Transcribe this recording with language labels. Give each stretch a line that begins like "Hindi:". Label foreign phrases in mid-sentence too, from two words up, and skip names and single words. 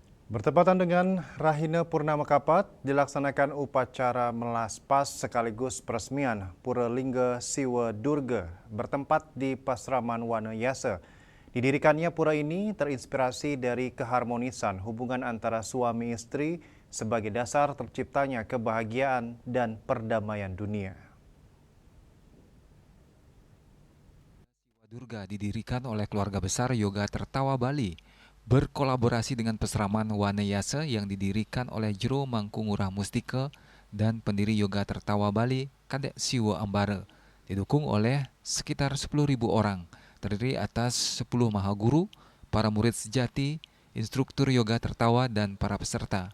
Indonesian: Bertepatan dengan Rahina Purnama Kapat, dilaksanakan upacara melas pas sekaligus peresmian Pura Lingga Siwa Durga bertempat di Pasraman Wanayasa. Didirikannya pura ini terinspirasi dari keharmonisan hubungan antara suami istri sebagai dasar terciptanya kebahagiaan dan perdamaian dunia. Durga didirikan oleh keluarga besar Yoga Tertawa Bali, berkolaborasi dengan Pesraman Wanayasa yang didirikan oleh Jero Mangkungurah Mustika dan pendiri Yoga Tertawa Bali, Kadek Siwa Ambara, didukung oleh sekitar 10.000 orang, terdiri atas 10 mahaguru, para murid sejati, instruktur yoga tertawa, dan para peserta.